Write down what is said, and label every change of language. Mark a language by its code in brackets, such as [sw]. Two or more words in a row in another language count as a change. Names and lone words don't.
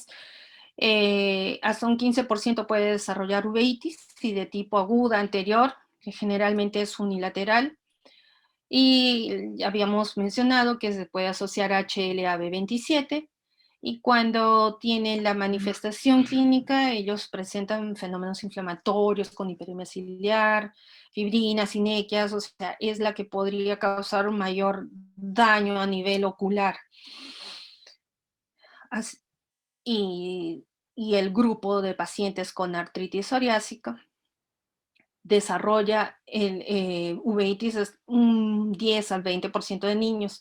[es] Hasta un 15% puede desarrollar uveitis, y de tipo aguda anterior, que generalmente es unilateral. Y ya habíamos mencionado que se puede asociar a HLA-B27, y cuando tienen la manifestación clínica, ellos presentan fenómenos inflamatorios con hiperemia ciliar, fibrinas, sinequias, o sea, es la que podría causar un mayor daño a nivel ocular. Y el grupo de pacientes con artritis psoriásica desarrolla uveitis un 10 al 20% de niños.